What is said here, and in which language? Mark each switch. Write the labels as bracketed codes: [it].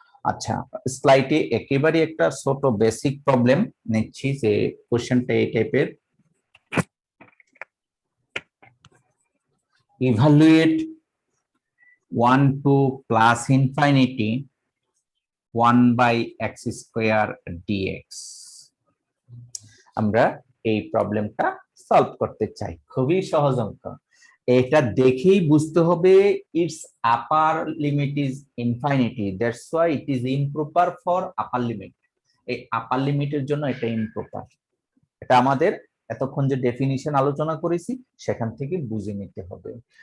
[bn] আচ্ছা, স্লাইডে একেবারে একটা ছোট বেসিক প্রবলেম নিচ্ছি, যে কোশ্চেনটা এই টাইপের। [en] Evaluate 1 to plus infinity 1 by x square dx. [bn] আমরা এই প্রবলেমটা সলভ করতে চাই। খুবই সহজ অঙ্ক, এটা দেখেই বুঝতে হবে [en] It's upper limit is infinity, that's why it is improper for upper limit. [bn] এই আপার লিমিটের জন্য এটা ইমপ্রপার। এটা আমাদের এতক্ষণ যে ডেফিনিশন আলোচনা করেছি সেখান থেকে বুঝে নিতে হবে।